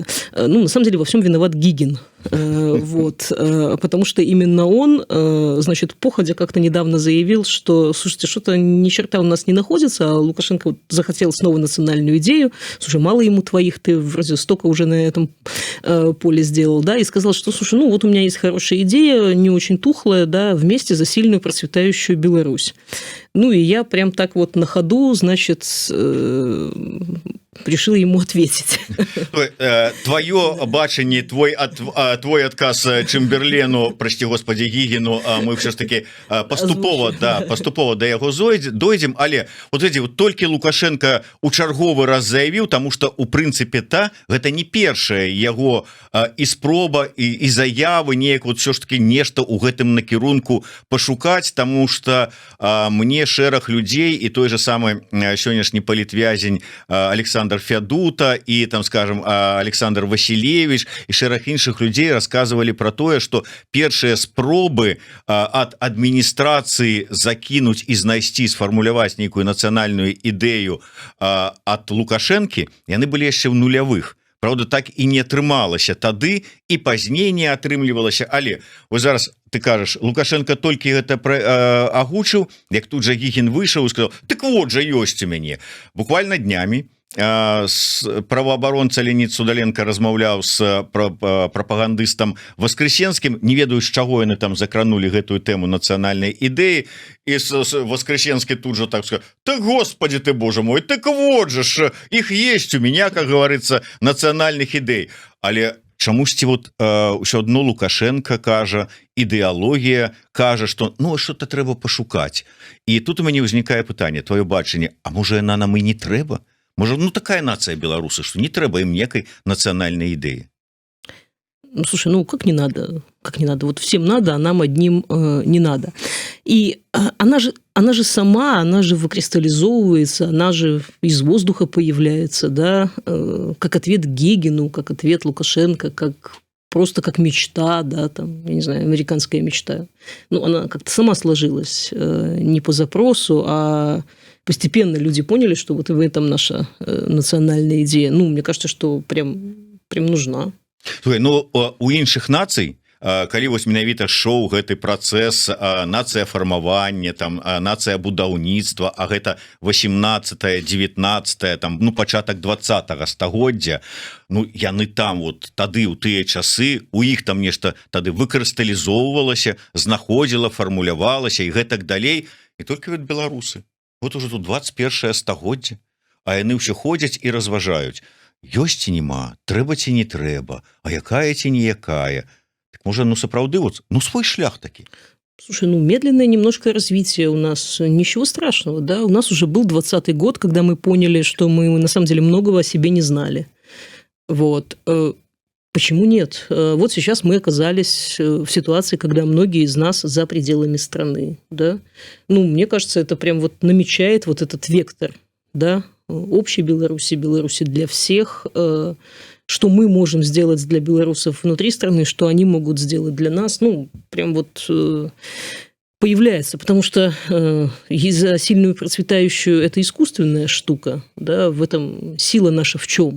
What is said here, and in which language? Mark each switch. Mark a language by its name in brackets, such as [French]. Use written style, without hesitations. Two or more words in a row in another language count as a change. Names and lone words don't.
[Russian] Ну, на самом деле, во всем виноват Гигин. Вот, потому что именно он, значит, походя как-то недавно заявил, что, слушайте, что-то ни черта у нас не находится, а Лукашенко вот захотел снова национальную идею, слушай, мало ему твоих, ты вроде столько уже на этом поле сделал, да, и сказал, что, слушай, ну вот у меня есть хорошая идея, не очень тухлая, да, вместе за сильную процветающую Беларусь. Ну, и я прям так вот на ходу, значит, решил ему ответить. Твое бачанне, твой отказ Чемберлену, прости господи, Гигину, мы все ж таки поступово [Belarusian] до яго [Russian] дойдем, але вот эти вот толькі Лукашенко у [Belarusian] чарговы раз заявіў, тому что у прынцыпе гэта не першая яго і спроба і заявы неяк вот [Russian] все ж таки [Belarusian] нешта у гэтым накірунку пашукаць, тому что мне шэраг людзей і той же самы сённяшні палітвязень Александр Фядута и там, скажем, Александр Василевич и шэраг іншых людей рассказывали про тое, что першыя спробы [Russian] от администрации закинуть [Belarusian] и знайсці, сфармуляваць нейкую нацыянальную ідэю от Лукашэнкі, яны были яшчэ в нулявых. Правда, так і не атрымалася тады, і пазней не атрымлівалася. Але вот зараз ты кажаш, Лукашенко толькі гэта агучыў, як тут жа Гігін выйшаў і сказаў, так вот жа ёсць у мяне. Буквально днямі праваабаронца Леонид Судаленко размаўляў з прапагандыстам Воскресенскім, не ведаю, з чаго яны там закранули гэтую тэму нацыянальнай ідэі, і Воскресенскі тут же [Russian] так сказал, так господи ты, боже мой, так вот же ж, их есть у меня, как говорится, [Belarusian] нацыянальных ідэй. Але чамусьці вот ўсё адно Лукашенко кажа, ідэалогія кажа, што [Russian] ну что-то [Belarusian] трэба пашукаць. І тут у мяне ўзнікае пытанне, твоё бачанне, а можа яна нам і не трэба? Может, ну такая нация белорусы, что не трэба им некой национальной идеи. [Russian] Ну, слушай, ну как не надо? Как не надо? Вот всем надо, а нам одним не надо. И она же сама, она же выкристаллизовывается, она же из воздуха появляется, да, как ответ Гегину, как ответ Лукашенко, как просто как мечта, да, там, я не знаю, американская мечта. Ну, она как-то сама сложилась, не по запросу, а постепенно люди поняли, что вот в этом наша национальная идея. Ну, мне кажется, что прям нужна. [Belarusian] Слухай, ну у іншых нацый, калі вось менавіта шоу гэты працэс нацыя фармавання, там нацыя будаўніцтва, а гэта 18-19 там, ну пачатак 20-го стагоддзя, ну яны там вот тады ў тыя часы у іх там нешта тады выкрысталізоўвалася, знаходзіла, фармулявалася і гэтак далей, і толькі вот беларусы вот уже тут 21 стагоддзе, а яны ўсё ходзяць і разважаюць, ёсць ці нема, трэба ці не трэба, а якая ці не якая. [Russian] Так может, [Belarusian] ну, сапраўды, вот, ну, свой шлях таки. [Russian] Слушай, ну, медленное немножко развитие у нас, ничего страшного, да, у нас уже был 20-й год, когда мы поняли, что мы на самом деле многого о себе не знали, вот, почему нет? Вот сейчас мы оказались в ситуации, когда многие из нас за пределами страны, да, ну, мне кажется, это прям вот намечает вот этот вектор, да, общей Беларуси, Беларуси для всех, что мы можем сделать для белорусов внутри страны, что они могут сделать для нас, ну, прям вот появляется, потому что за сильную процветающую это искусственная штука, да, в этом сила наша в чем?